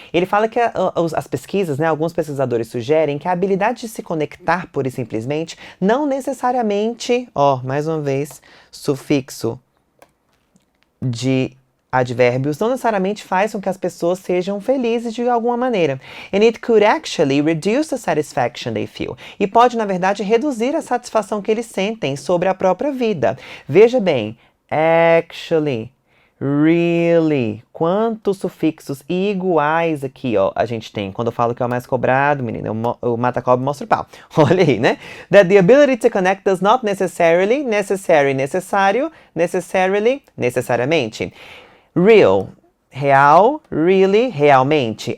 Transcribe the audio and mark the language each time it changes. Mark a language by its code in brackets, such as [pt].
[pt] Ele fala que as pesquisas, né, alguns pesquisadores sugerem que a habilidade de se conectar pura e simplesmente não necessariamente, mais uma vez, sufixo de advérbios, não necessariamente faz com que as pessoas sejam felizes de alguma maneira. [en] And it could actually reduce the satisfaction they feel. [pt] E pode, na verdade, reduzir a satisfação que eles sentem sobre a própria vida. Veja bem, actually, really. Quantos sufixos iguais aqui, a gente tem. Quando eu falo que é o mais cobrado, menina, o mata-cobra mostra o pau. Olha aí, né? [en] That the ability to connect does not necessarily, [pt] necessary, necessário, necessarily, necessariamente. Real, real, really, realmente.